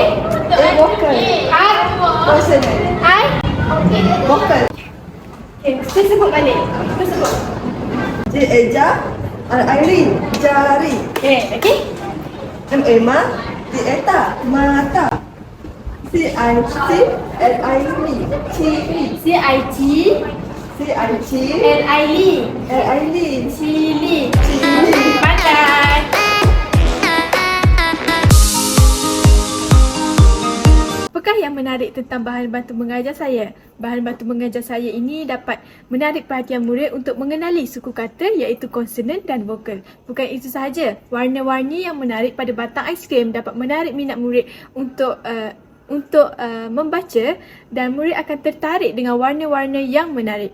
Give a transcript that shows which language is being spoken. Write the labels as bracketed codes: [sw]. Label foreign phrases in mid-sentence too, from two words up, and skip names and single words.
[ms] Vokal. I? Konsonan. I? Vokal. Okey, kita sebut balik. Kita sebut. J Eja, Airin, jari. Okey. M Emma, T Eta, mata. C I C L I L cili. C-I-T C I C L-I-L L I L Cili. cili. Pandai. Apakah yang menarik tentang bahan bantu mengajar saya? Bahan bantu mengajar saya ini dapat menarik perhatian murid untuk mengenali suku kata iaitu konsonan dan vokal. Bukan itu sahaja, warna-warni yang menarik pada batang aiskrim dapat menarik minat murid untuk membaca dan murid akan tertarik dengan warna-warna yang menarik.